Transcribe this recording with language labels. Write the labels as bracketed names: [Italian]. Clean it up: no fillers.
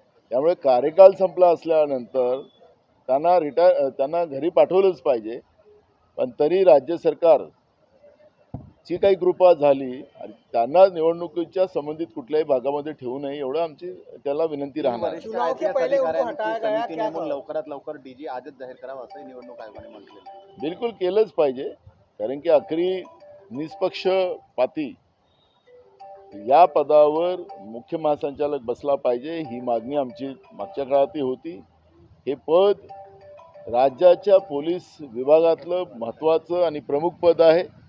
[Marathi] त्यामुळे कार्यकाल संपला असल्यानंतर त्यांना घरी पाठवलंच पाहिजे, पण तरी राज्य सरकार ची काही कृपा झाली आणि त्यांना निवडणुकीच्या संबंधित कुठल्याही भागामध्ये ठेवू नये, एवढं आमची त्याला विनंती राहणार आहे। [Hindi] चुनाव के पहले उनको हटाया गया, क्या [Marathi] लवकरात लवकर डीजी आजच जाहीर करावा असं निवडणूक आयोगाने म्हटलेलं। बिलकुल केलंच पाहिजे, कारण की आखरी निष्पक्षपाती या पदावर मुख्य महासंचालक बसला पाहिजे, ही मागणी आमची मागच्या काळातही होती। हे पद राज्याच्या पोलीस विभागातलं महत्त्वाचं आणि प्रमुख पद आहे।